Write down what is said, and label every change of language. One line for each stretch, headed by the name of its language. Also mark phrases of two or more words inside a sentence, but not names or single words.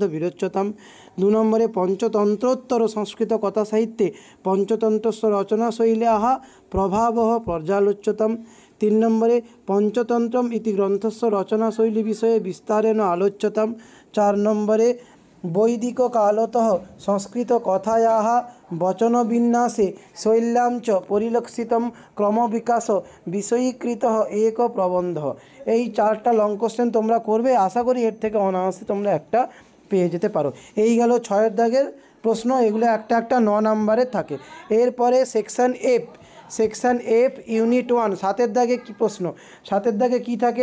Sanskrit: বিরচ্যতাম, 2 নম্বরে পঞ্চতন্ত্রোত্তর সংস্কৃত কথা সাহিত্যে পঞ্চতন্ত্রস্য রচনাশৈল্যাः প্রভাবः পর্যালোচ্যতাম, 3 নম্বরে পঞ্চতন্ত্রম ইতি গ্রন্থস্য রচনাশৈলী বিষয়ে বিস্তারেণ আলোচ্যতাম, 4 নম্বরে বৈদিককালতः সংস্কৃতকথাयाः वचनविन्यासे शैल्यां च परिलक्षितं क्रमविकास বিষয়ীকৃতः एक प्रबन्धः।
Bangla: এই 4টা
English: long question
Bangla: তোমরা করবে, আশা করি এর থেকে অনায়াসে তোমরা একটা পেয়ে যেতে পারো। এই গেল 6-এর দাগের প্রশ্ন, এগুলো একটা 9 নাম্বারের থাকে। এরপরে
English: section F unit 1,
Bangla: 7-এর দাগে কী প্রশ্ন? 7-এর দাগে কী থাকে?